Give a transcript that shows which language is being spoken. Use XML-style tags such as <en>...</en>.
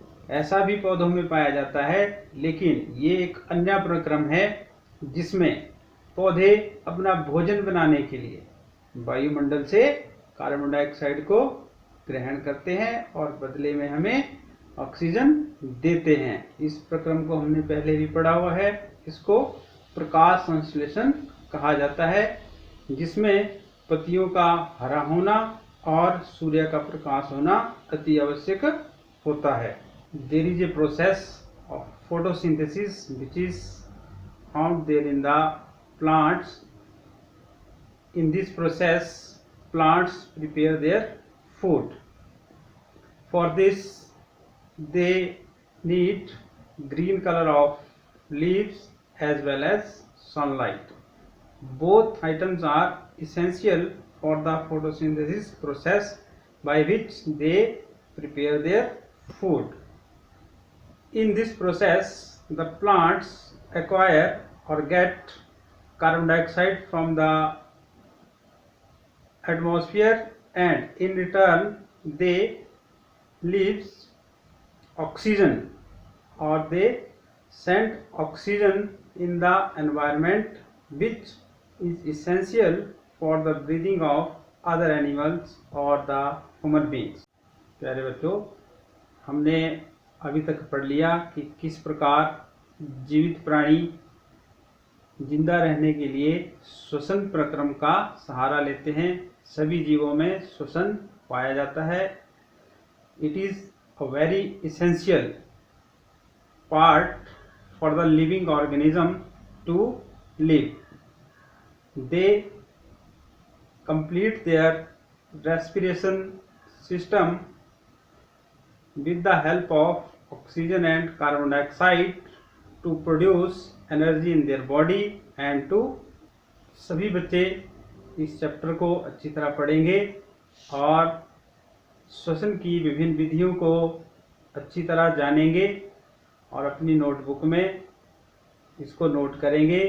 <hi>ऐसा भी पौधों में पाया जाता है, लेकिन ये एक अन्य प्रक्रम है जिसमें पौधे अपना भोजन बनाने के लिए वायुमंडल से कार्बन डाइऑक्साइड को ग्रहण करते हैं और बदले में हमें ऑक्सीजन देते हैं। इस प्रक्रम को हमने पहले भी पढ़ा हुआ है। इसको प्रकाश संश्लेषण कहा जाता है, जिसमें पत्तियों का हरा होना और सूर्य का प्रकाश होना अति आवश्यक होता है।</hi> <en>There is a process of photosynthesis which is found there in the plants. In this process, plants prepare their food. For this, they need green color of leaves as well as sunlight. Both items are essential for the photosynthesis process by which they prepare their food. In this process, the plants acquire or get carbon dioxide from the atmosphere, and in return they leaves oxygen or they send oxygen in the environment, which is essential for the breathing of other animals or the human beings.</en> <hi>प्यारे बच्चों, हमने अभी तक पढ़ लिया कि किस प्रकार जीवित प्राणी जिंदा रहने के लिए श्वसन प्रक्रम का सहारा लेते हैं। सभी जीवों में श्वसन पाया जाता है। It is a very</hi> <en>essential part for the living organism to live. They complete their respiration system with the help of oxygen and carbon dioxide to produce energy in their body and to</en> <hi>सभी बच्चे इस chapter को अच्छी तरह पढ़ेंगे और श्वसन की विभिन्न विधियों को अच्छी तरह जानेंगे और अपनी नोटबुक में इसको नोट करेंगे।</hi>